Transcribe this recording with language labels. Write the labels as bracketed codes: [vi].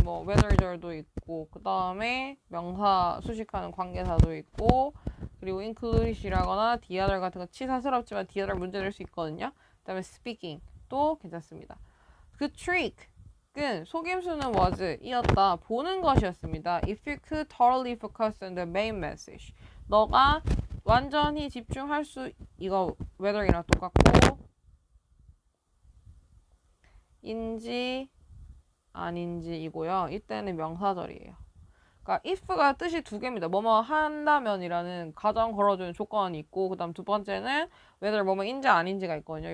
[ko] 뭐 whether절도 있고 그 다음에 명사 수식하는 관계사도 있고 그리고 include이라거나 [en] the other [ko] 같은 거 치사스럽지만 the other 문제 될 수 있거든요. 그 다음에 speaking 또 괜찮습니다. 그 trick은 속임수는 was 이었다. 보는 것이었습니다. [en] If you could totally focus on the main message. [ko] 너가 완전히 집중할 수 이거 whether이랑 똑같고 인지 아닌지이고요. 이때는 명사절이에요. 그러니까 if가 뜻이 두 개입니다. 뭐뭐 한다면이라는 가정 걸어주는 조건이 있고 그 다음 두 번째는 whether 뭐뭐인지 아닌지가 있거든요.